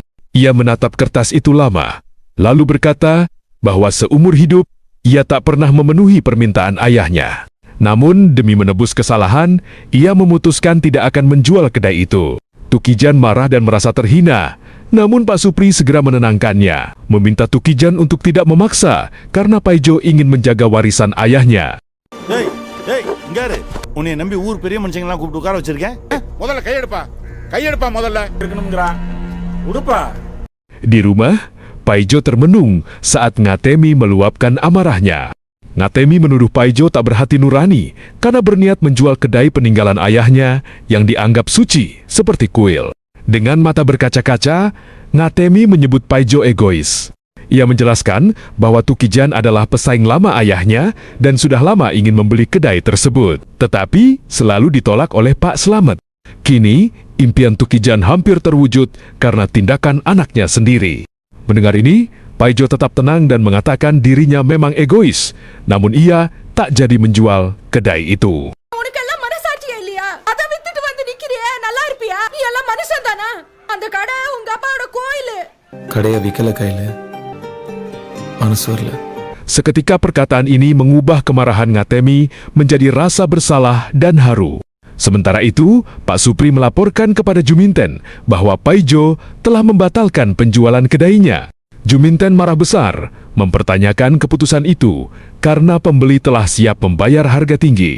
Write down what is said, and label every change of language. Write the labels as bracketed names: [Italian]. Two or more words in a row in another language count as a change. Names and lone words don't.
[Indonesian] Ia menatap kertas itu lama, lalu berkata bahwa seumur hidup, ia tak pernah memenuhi permintaan ayahnya. Namun, demi menebus kesalahan, ia memutuskan tidak akan menjual kedai itu. Tukijan marah dan merasa terhina. Namun Pak Supri segera menenangkannya, meminta Tukijan untuk tidak memaksa karena Paijo ingin menjaga warisan ayahnya. [Tamil] ஏய் ஏய் இங்க இரு உன்னை நம்பி ஊர் பெரிய மனுஷங்களாம் கூப்பிட்டு உட்கார வச்சிருக்கேன் முதல்ல கையெடுப்பா முதல்ல இருக்கணும்ங்கறான் உடுப்பா. [Indonesian] Di rumah, Paijo termenung saat Ngatemi meluapkan amarahnya. Ngatemi menuduh Paijo tak berhati nurani karena berniat menjual kedai peninggalan ayahnya yang dianggap suci seperti kuil. Dengan mata berkaca-kaca, Ngatemi menyebut Paijo egois. Ia menjelaskan bahwa Tukijan adalah pesaing lama ayahnya dan sudah lama ingin membeli kedai tersebut. Tetapi selalu ditolak oleh Pak Slamet. Kini, impian Tukijan hampir terwujud karena tindakan anaknya sendiri. Mendengar ini, Paijo tetap tenang dan mengatakan dirinya memang egois, namun ia tak jadi menjual kedai itu. [Tamil] உனக்கெல்லாம் மனசாட்சியே இல்லையா? அத வித்துட்டு வந்து நிக்கிறியே, நல்லா இருப்பியா? நீ எல்லாம் மனுஷன் தானா? அந்த கடை உங்க அப்பாவோட கோயிலு. கடையை விக்கல கையில் மனசு வரல. [Indonesian] Seketika perkataan ini mengubah kemarahan Ngatemi menjadi rasa bersalah dan haru. Sementara itu, Pak Supri melaporkan kepada Juminten bahwa Paijo telah membatalkan penjualan kedainya. Juminten marah besar, mempertanyakan keputusan itu karena pembeli telah siap membayar harga tinggi.